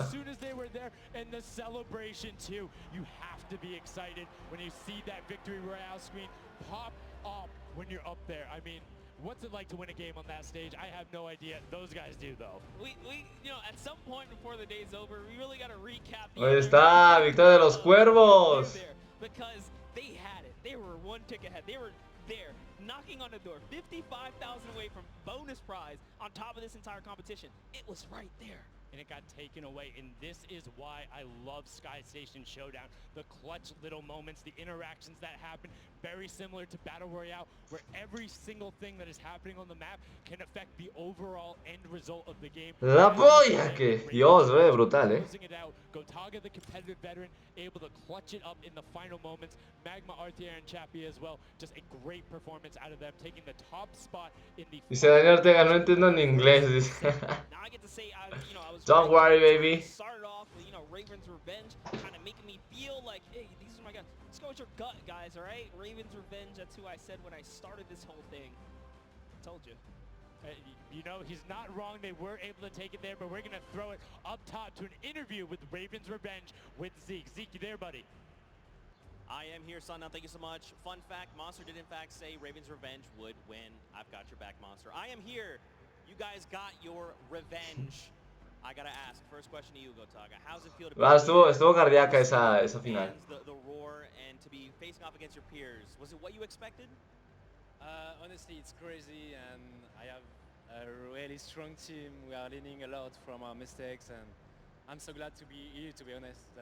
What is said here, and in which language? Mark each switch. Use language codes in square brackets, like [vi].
[en] As soon as they were there, and the celebration too. You have to be excited when you see that victory royale screen pop up when you're up there. I mean, what's it like to win a game on that stage? I have no idea. Those guys do, though. We you know, at some point before the day's over, we really got to recap. [es] Ahí está, victoria de los cuervos. [en] Because they had it. They were one tick ahead. They were there, knocking on the door. 55,000 away from bonus prize on top of this entire competition. It was right there. And it got taken away, and this is why I love Sky Station Showdown. The clutch little moments, the interactions that happen, very similar to Battle Royale, where every single thing that is happening on the map can affect the overall end result of the game. [es] La polla, que Dios, brutal, [en] Gotaga, the competitive veteran, able to clutch it up in the final moments. Magma, Artier, and Chappie as well. Just a great performance out of them, taking the top spot in the... [es] Dice Daniel Ortega, no entiendo en inglés, dice. [en] Now I get to say, I was Don't worry, baby. Started off with, Raven's Revenge, kind of making me feel like, hey, these are my guys. Let's go with your gut, guys, all right? Raven's Revenge, that's who I said when I started this whole thing. Told you. You know, he's not wrong. They were able to take it there, but we're going to throw it up top to an interview with Ravens Revenge with Zeke. Zeke, you there, buddy? I am here, son. Now, thank you so much. Fun fact, Monster did in fact say Ravens Revenge would win. I've got your back, Monster. I am here. You guys got your revenge. I gotta ask, first question to you, Gotaga. How's it feel to be [es] Estuvo cardíaca esa final. [en] the roar and to be facing off against your peers? Was it what you expected? Honestly, it's crazy, and I have a really strong team. We are learning a lot from our mistakes, and I'm so glad to be here, to be honest.